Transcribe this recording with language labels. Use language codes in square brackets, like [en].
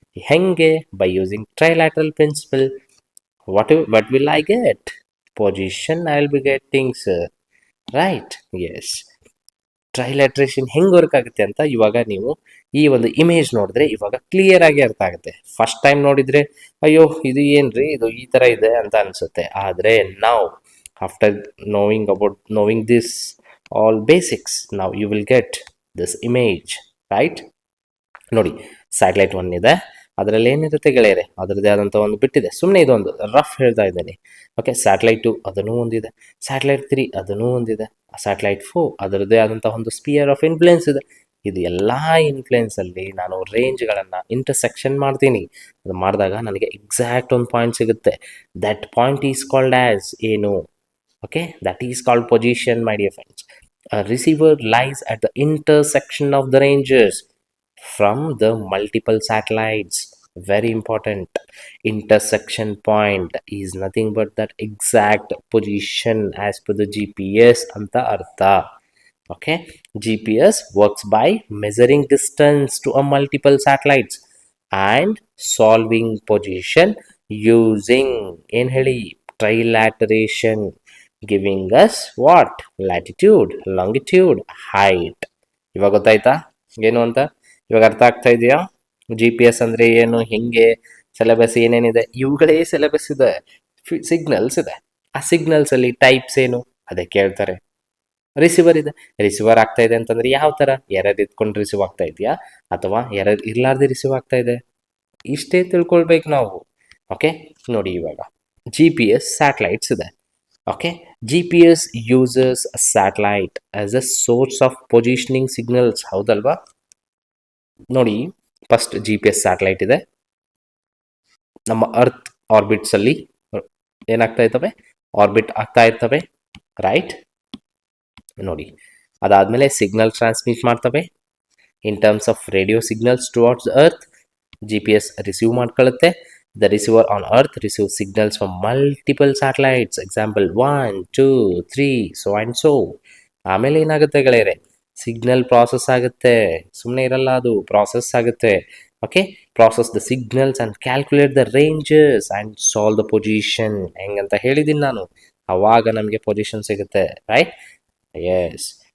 [kn] ಹೆಂಗೆ? [en] By using trilateral principle. What will I get? Position I will be getting sir, right? Yes. [kn] ಟ್ರೈಲ್ಯಾಟ್ರೇಷನ್ ಹೆಂಗೆ work ಆಗುತ್ತೆ ಅಂತ ಇವಾಗ ನೀವು ಈ ಒಂದು ಇಮೇಜ್ ನೋಡಿದ್ರೆ ಇವಾಗ ಕ್ಲಿಯರ್ ಆಗಿ ಅರ್ಥ ಆಗುತ್ತೆ. ಫಸ್ಟ್ ಟೈಮ್ ನೋಡಿದರೆ ಅಯ್ಯೋ ಇದು ಏನ್ರಿ, ಇದು ಈ ಥರ ಇದೆ ಅಂತ ಅನಿಸುತ್ತೆ. ಆದರೆ ನಾವು [en] After knowing this all basics, now you will get this image, right? [kn] ನೋಡಿ, ಸ್ಯಾಟಲೈಟ್ 1 ಇದೆ, ಅದರಲ್ಲಿ ಏನಿರುತ್ತೆ ಗೆಳೆಯರೆ, ಅದರದ್ದೇ ಆದಂಥ ಒಂದು ಬಿಟ್ಟಿದೆ. ಸುಮ್ಮನೆ ಇದೊಂದು ರಫ್ ಹೇಳ್ತಾ ಇದ್ದೀನಿ. ಓಕೆ, ಸ್ಯಾಟಲೈಟ್ 2 ಅದನ್ನೂ ಒಂದಿದೆ, ಸ್ಯಾಟಲೈಟ್ 3 ಅದನ್ನೂ ಒಂದಿದೆ, ಸ್ಯಾಟಲೈಟ್ 4 ಅದರದ್ದೇ ಆದಂಥ ಒಂದು ಸ್ಪಿಯರ್ ಆಫ್ ಇನ್ಫ್ಲುಯೆನ್ಸ್ ಇದೆ. ಇದು ಎಲ್ಲ ಇನ್ಫ್ಲುಯೆನ್ಸಲ್ಲಿ ನಾನು ರೇಂಜ್ಗಳನ್ನು ಇಂಟರ್ಸೆಕ್ಷನ್ ಮಾಡ್ತೀನಿ. ಅದು ಮಾಡಿದಾಗ ನನಗೆ ಎಕ್ಸಾಕ್ಟ್ ಒಂದು ಪಾಯಿಂಟ್ ಸಿಗುತ್ತೆ. [en] that point is called as [kn] ಏನು? [en] Okay, that is called position, my dear friends. A receiver lies at the intersection of the ranges from the multiple satellites. Very important. Intersection point is nothing but that exact position as per the GPS [kn] anta artha. [en] Okay, GPS works by measuring distance to a multiple satellites and solving position using in heli trilateration, giving us what? Latitude, longitude, height. [kn] ಇವಾಗ ಗೊತ್ತಾಯ್ತಾ ಏನು ಅಂತ? ಇವಾಗ ಅರ್ಥ ಆಗ್ತಾ ಇದೆಯಾ? GPS ಅಂದರೆ ಏನು, ಹೆಂಗೆ, ಸಿಲೆಬಸ್ ಏನೇನಿದೆ, ಇವುಗಳೇ ಸಿಲೆಬಸ್ ಇದೆ. ಸಿಗ್ನಲ್ಸ್ ಇದೆ, ಆ ಸಿಗ್ನಲ್ಸಲ್ಲಿ ಟೈಪ್ಸ್ ಏನು ಅದೇ ಕೇಳ್ತಾರೆ. ರಿಸೀವರ್ ಇದೆ, ರಿಸೀವರ್ ಆಗ್ತಾ ಇದೆ ಅಂತಂದರೆ ಯಾವ ಥರ, ಎರರ್ ಇದ್ಕೊಂಡು ರಿಸೀವ್ ಆಗ್ತಾ ಇದೆಯಾ ಅಥವಾ ಎರರ್ ಇರಲಾರ್ದೆ ರಿಸೀವ್ ಆಗ್ತಾ ಇದೆ, ಇಷ್ಟೇ ತಿಳ್ಕೊಳ್ಬೇಕು ನಾವು. ಓಕೆ, ನೋಡಿ ಇವಾಗ GPS ಸ್ಯಾಟಲೈಟ್ಸ್ ಇದೆ. [en] Okay, GPS uses a satellite as a source of positioning signals. [kn] ಹೌದಲ್ವಾ? ನೋಡಿ, ಫಸ್ಟ್ GPS ಸ್ಯಾಟಲೈಟ್ ಇದೆ, ನಮ್ಮ ಅರ್ತ್ ಆರ್ಬಿಟ್ಸಲ್ಲಿ ಏನಾಗ್ತಾ ಇರ್ತವೆ, ಆರ್ಬಿಟ್ ಆಗ್ತಾ ಇರ್ತವೆ, ರೈಟ್? ನೋಡಿ, ಅದಾದಮೇಲೆ ಸಿಗ್ನಲ್ ಟ್ರಾನ್ಸ್ಮಿಟ್ ಮಾಡ್ತವೆ [en] In terms of radio signals towards earth. [kn] GPS receive ಮಾಡ್ಕೊಳ್ಳುತ್ತೆ. [en] The receiver on earth receives signals from multiple satellites, example 1, 2, 3, so and so. [kn] ಆಮೇಲೆ ಏನಾಗುತ್ತೆ ಗೆಳೆಯರೆ, ಸಿಗ್ನಲ್ ಪ್ರಾಸೆಸ್ ಆಗುತ್ತೆ, ಸುಮ್ಮನೆ ಇರಲ್ಲ, ಅದು ಪ್ರಾಸೆಸ್ ಆಗುತ್ತೆ. [en] Okay, process the signals and calculate the ranges and solve the position. [kn] ಹೆಂಗಂತ ಹೇಳಿದ್ದೀನಿ ನಾನು, ಆವಾಗ ನಮಗೆ ಪೊಸಿಷನ್ ಸಿಗುತ್ತೆ, ರೈಟ್? ಎಸ್.